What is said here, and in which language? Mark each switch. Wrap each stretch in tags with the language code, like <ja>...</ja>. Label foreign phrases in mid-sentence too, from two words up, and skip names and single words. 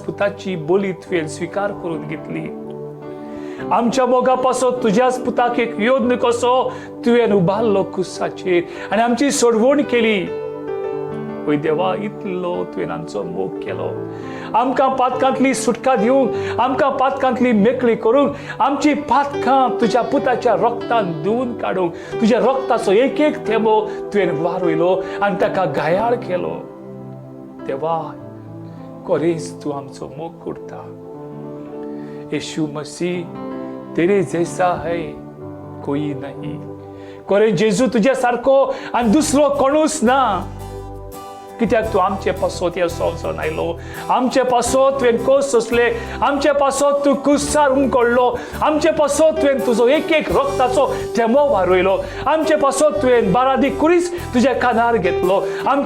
<kok>पुताची बोली तुवें स्वीकार करून घेतली आमच्या मोगापासो तुझ्याच पुताक एक योद्ध कसो तुवें उबारलो कुसाचेर आनी आमची सोडवण केली ओय देवा इतलो तुवें आमचो मोग केलो आमकां पातकांतली सुटका दिवंक आमकां पातकांतली मेकळी करूंक आमची पातकां तुज्या पुताच्या रक्तान धुवन काडूंक तुज्या रक्ताचो एक एक थेंबो तुवें वारयलो आनी ताका घायाळ केलो देवा खरेंच तूं आमचो मोग करता</kok> <hi>यीशु मसीह तेरे जैसा है कोई नहीं</hi> <kok>खरें जेजू तुझ्या सारको आनी दुसरो कोणूच ना कित्याक तूं आमचे पासत ह्या संवसारांत आयलो आमचे पासत तुवें कोस सोंसले आमचे पासत तूं कुसार उमकडलो आमचे पासत तुवें तुजो एक एक रक्ताचो थेंबो वारयलो आमचे पासत तुवें बारादी कुरीस तुज्या कानार घेतलो आमचे</kok>